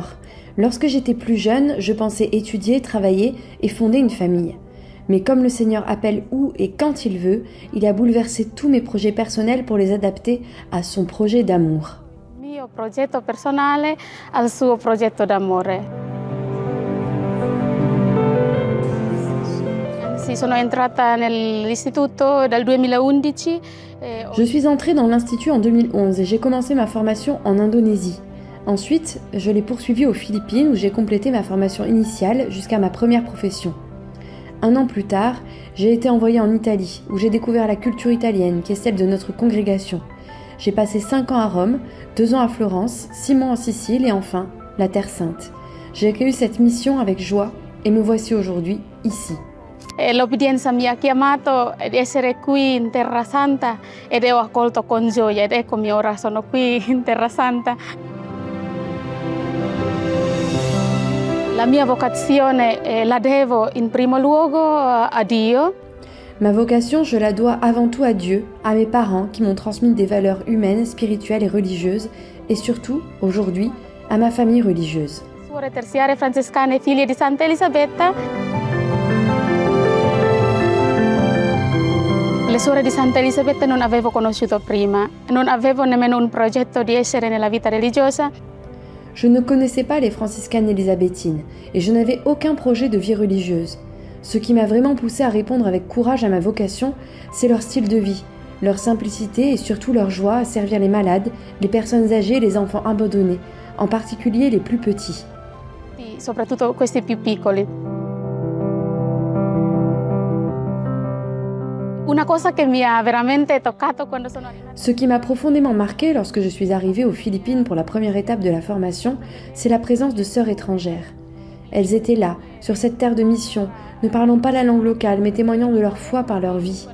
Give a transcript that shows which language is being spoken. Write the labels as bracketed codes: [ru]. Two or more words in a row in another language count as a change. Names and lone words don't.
[fr] Lorsque j'étais plus jeune, je pensais étudier, travailler et fonder une famille. Mais comme le Seigneur appelle où et quand il veut, il a bouleversé tous mes projets personnels pour les adapter à son projet d'amour. [it] Mio progetto personale al suo progetto d'amore. Sono entrata nell'istituto dal 2011. [fr] Je suis entrée dans l'institut en 2011 et j'ai commencé ma formation en Indonésie. Ensuite, je l'ai poursuivie aux Philippines où j'ai complété ma formation initiale jusqu'à ma première profession. 1 an plus tard, j'ai été envoyée en Italie où j'ai découvert la culture italienne qui est celle de notre congrégation. J'ai passé 5 ans à Rome, 2 ans à Florence, 6 mois en Sicile et enfin, la Terre Sainte. J'ai accueilli cette mission avec joie et me voici aujourd'hui ici. [it] L'obbedienza mi ha chiamato ad essere qui in Terra Santa ed ho accolto con gioia ed eccomi ora sono qui in Terra Santa. La mia vocazione la devo in primo luogo a Dio. [fr] Ma vocation, je la dois avant tout à Dieu, à mes parents qui m'ont transmis des valeurs humaines, spirituelles et religieuses et surtout, aujourd'hui, à ma famille religieuse. [it] Suore terziarie francescane figlie di Santa Elisabetta. Le suore di Santa Elisabetta non avevo conosciuto prima, non avevo nemmeno un progetto di essere nella vita religiosa. [fr] Je ne connaissais pas les franciscanes élisabéthines et je n'avais aucun projet de vie religieuse. Ce qui m'a vraiment poussé à répondre avec courage à ma vocation, c'est leur style de vie, leur simplicité et surtout leur joie à servir les malades, les personnes âgées et les enfants abandonnés, en particulier les plus petits. [it] Soprattutto questi più piccoli. [fr] Ce qui m'a profondément marqué lorsque je suis arrivée aux Philippines pour la première étape de la formation, c'est la présence de sœurs étrangères. Elles étaient là, sur cette terre de mission, ne parlant pas la langue locale, mais témoignant de leur foi par leur vie.